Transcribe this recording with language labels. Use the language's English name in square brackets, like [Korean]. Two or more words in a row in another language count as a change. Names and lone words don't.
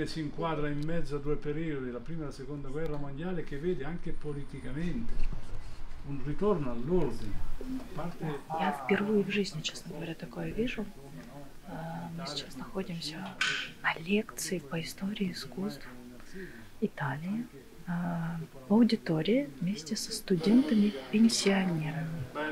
[Italian] si inquadra in mezzo a due periodi, la prima e la seconda guerra mondiale, che vede anche politicamente un ritorno all'ordine. [Russian] Я впервые в жизни, честно говоря, такое вижу. Мы сейчас находимся на лекции по истории искусств Италии в аудитории вместе со студентами-пенсионерами.